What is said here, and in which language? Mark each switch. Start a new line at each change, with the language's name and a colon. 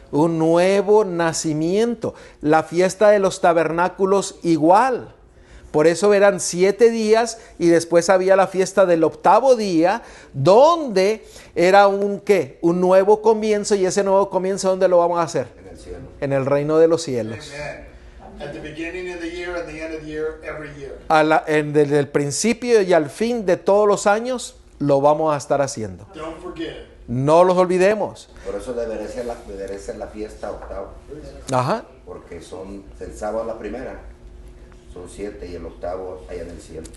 Spanish: Un nuevo nacimiento. La fiesta de los tabernáculos igual. Por eso eran 7 días y después había la fiesta del octavo día, donde era un ¿qué? Un nuevo comienzo. Y ese nuevo comienzo, ¿dónde lo vamos a hacer? En el cielo. En el reino de los cielos. Amen.
English: At the beginning of the year and the end of the year, every year.
Spanish: Desde el principio y al fin de todos los años, lo vamos a estar haciendo.
English: Don't forget it.
Spanish: No los olvidemos. Por eso debería ser la fiesta octava. Ajá. Porque son el sábado la primera, son 7 y el octavo allá en el cielo.